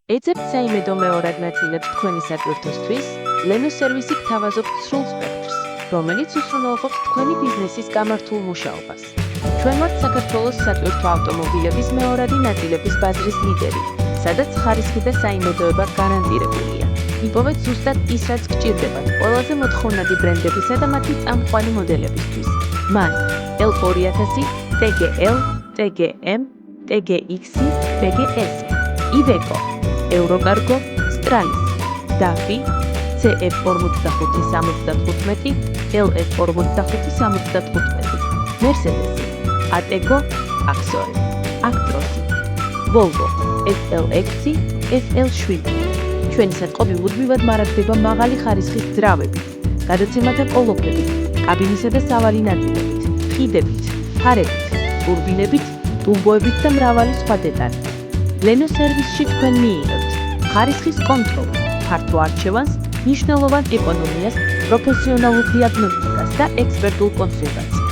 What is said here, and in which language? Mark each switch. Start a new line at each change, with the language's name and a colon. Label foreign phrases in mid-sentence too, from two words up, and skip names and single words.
Georgian: ეძებთ საიმედო მეორად ნაწილებს თქვენი სატვირთოსთვის, ლენო სერვისი გთავაზობთ სრულ სპექტრს, რომელიც უსრულყოფს თქვენი ბიზნესის გამართულ მუშაობას. ჩვენ ვართ საქართველოს სატვირთო ავტომობილების მეორადი ნაწილების ბაზრის ლიდერი, სადაც ხარისხი და საიმედოება გარანტირებულია. იპოვეთ ზუსტად ის, რაც გჭირდებათ ყველაზე მოთხოვნადი ბრენდებისა და მათი წამყვანი მოდელებისთვის. მან L2000, TGL, TGM, TGX, TGS, Iveco, Eurocargo, Stralis, DAFI, CF4575, LF4575, Mercedes, Atego, Axor, Actros, Volvo, FLX, FL7. ჩვენი სატყობი უდმივად მარაგდება მაღალი ხარისხის ძრავებით, გადაცემათა კოლოფებით, კაბინისა და სავალი ნაწილებით, ხიდებით, ფარებით, ტურბინებით, ტურბოებით და მრავალი სხვა დეტალით. ლენო სერვისში თქვენ მიიღებთ ხარისხის კონტროლს, ფართო არჩევანს, მნიშვნელოვან ეკონომიას, პროფესიონალურ დიაგნოსტიკას და ექსპერტულ კონსულტაციას.